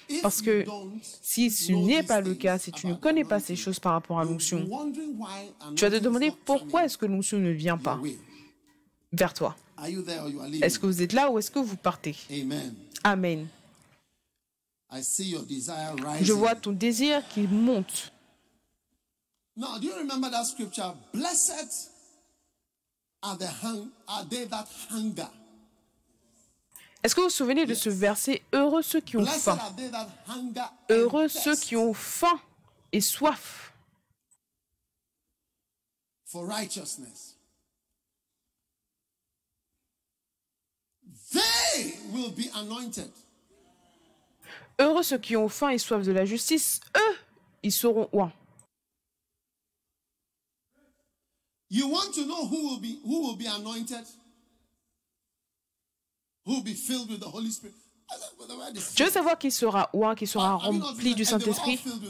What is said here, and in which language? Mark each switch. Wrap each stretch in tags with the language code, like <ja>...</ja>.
<fr>Parce que si ce n'est pas le cas, si tu ne connais pas ces choses par rapport à l'onction, tu vas te demander pourquoi est-ce que l'onction ne vient pas vers toi. Est-ce que vous êtes là ou est-ce que vous partez? Amen. Je vois ton désir qui monte.</fr> <en>Now, do you remember that scripture? Blessed are they that hunger.</en> <fr>Est-ce que vous vous souvenez de ce verset? Heureux ceux qui ont faim. Heureux ceux qui ont faim et soif.</fr> <en>For righteousness. They will be anointed.</en> <fr>Heureux ceux qui ont faim et soif de la justice, eux, ils seront oints.</fr> <en>You want to know who will be anointed? Who will be filled with the Holy Spirit?</en> <fr>Tu veux savoir qui sera oint, qui sera rempli du Saint-Esprit?</fr>